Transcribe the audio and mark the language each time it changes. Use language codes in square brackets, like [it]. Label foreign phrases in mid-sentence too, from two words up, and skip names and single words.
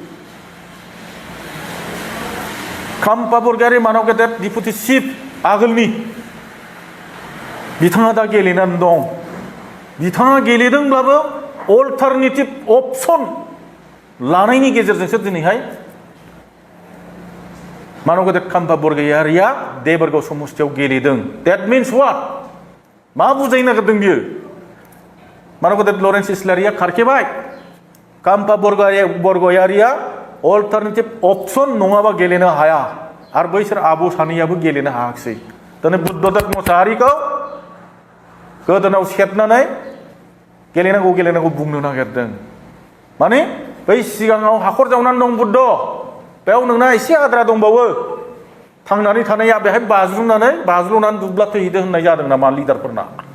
[brx] खाम्फा बरगयारि मानव गेदेर डिपुटि चिफ आगोलनि बिथाङा दा गेलेनानै दं बिथाङा गेलेदोंब्लाबो [en] alternative option [brx] लानायनि गेजेरजोंसो दिनैहाय मानव गेदेर खाम्फा बरगयारिया देबरगाव समस्तियाव गेलेदों [en] that means what [brx] मा बुजायनो नागिरदों बियो मानव गेदेर लरेन्स इस्लारिया खारखेबाय खाम्फा बरगयारिया [en] alternative option [brx] नङाबा गेलेनो हाया आरो बैसोर आब' सानैयाबो गेलेनो हायाखिसै दिनै बुद्धदेब मोसाहारिखौ गोदोनाव सेबनानै गेलेनांगौ बुंनो नागिरदों माने बै सिगाङाव हाखर जावनानै दं बुद्ध बेयाव नोंना एसे आद्रा दंबावो थांनानै थानाया बेहाय बाज्रुनानै दुब्ला थैहैदों होननाय जादों नामा लिडारफोरना